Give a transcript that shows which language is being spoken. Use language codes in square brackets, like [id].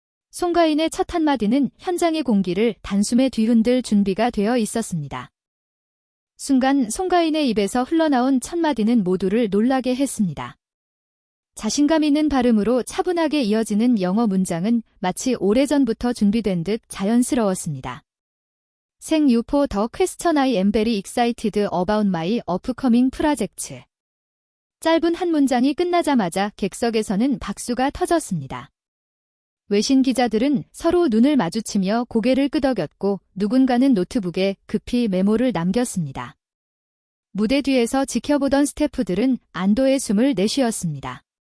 [ko] 송가인의 첫 한마디는 현장의 공기를 단숨에 뒤흔들 준비가 되어 있었습니다. 순간 송가인의 입에서 흘러나온 첫 마디는 모두를 놀라게 했습니다. 자신감 있는 발음으로 차분하게 이어지는 영어 문장은 마치 오래전부터 준비된 듯 자연스러웠습니다. [en] 생 you for the question I am very excited about my upcoming project. [ko] 짧은 한 문장이 끝나자마자 객석에서는 박수가 터졌습니다. 외신 기자들은 서로 눈을 마주치며 고개를 끄덕였고 누군가는 노트북에 급히 메모를 남겼습니다. 무대 뒤에서 지켜보던 스태프들은 안도의 숨을 내쉬었습니다.